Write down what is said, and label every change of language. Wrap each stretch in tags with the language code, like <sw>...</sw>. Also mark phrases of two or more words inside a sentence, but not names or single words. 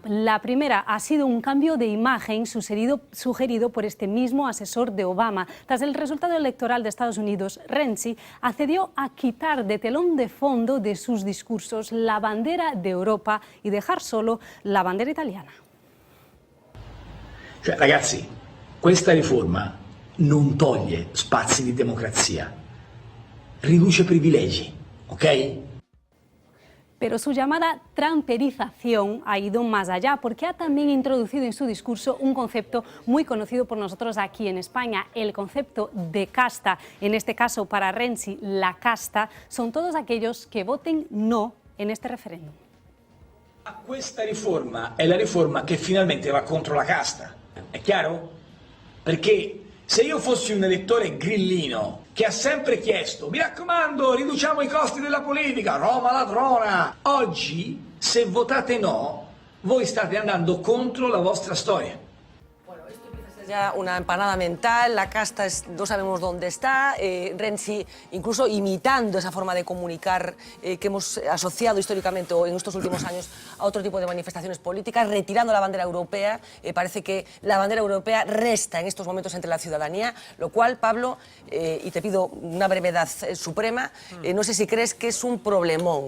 <es>La primera ha sido un cambio de imagen sugerido por este mismo asesor de Obama. Tras el resultado electoral de Estados Unidos, Renzi accedió a quitar de telón de fondo de sus discursos la bandera de Europa y dejar solo la bandera italiana.</es> <it>Cioè, ragazzi, questa riforma non toglie spazi di democrazia, riduce privilegi, ¿ok?</it> <es>Pero su llamada trumperización ha ido más allá, porque ha también introducido en su discurso un concepto muy conocido por nosotros aquí en España, el concepto de casta. En este caso, para Renzi, la casta son todos aquellos que voten no en este referéndum.</es> <it>Questa riforma è la riforma che finalmente va contro la casta, è chiaro? Perché se io fossi un elettore grillino che ha sempre chiesto, mi raccomando, riduciamo i costi della politica, Roma ladrona, oggi, se votate no, voi state andando contro la vostra storia.</it> <es>Ya una empanada mental, la casta no sabemos dónde está, Renzi incluso imitando esa forma de comunicar que hemos asociado históricamente o en estos últimos años a otro tipo de manifestaciones políticas, retirando la bandera europea. Parece que la bandera europea resta en estos momentos entre la ciudadanía, lo cual, Pablo, y te pido una brevedad suprema, no sé si crees que es un problemón.</es>